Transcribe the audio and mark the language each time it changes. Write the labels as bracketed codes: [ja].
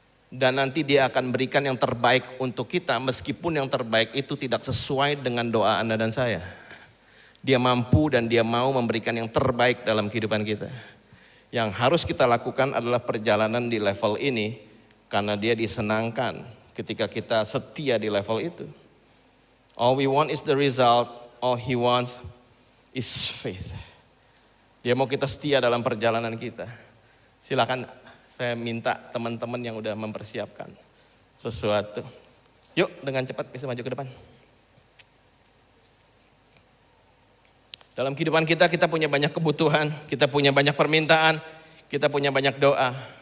[id] Dan nanti dia akan berikan yang terbaik untuk kita. Meskipun yang terbaik itu tidak sesuai dengan doa Anda dan saya. Dia mampu dan dia mau memberikan yang terbaik dalam kehidupan kita. Yang harus kita lakukan adalah perjalanan di level ini. Karena dia disenangkan ketika kita setia di level itu. [en] All we want is the result, all he wants is faith. [id] Dia mau kita setia dalam perjalanan kita. Silakan saya minta teman-teman yang udah mempersiapkan sesuatu. Yuk dengan cepat bisa maju ke depan. Dalam kehidupan kita punya banyak kebutuhan, kita punya banyak permintaan, kita punya banyak doa.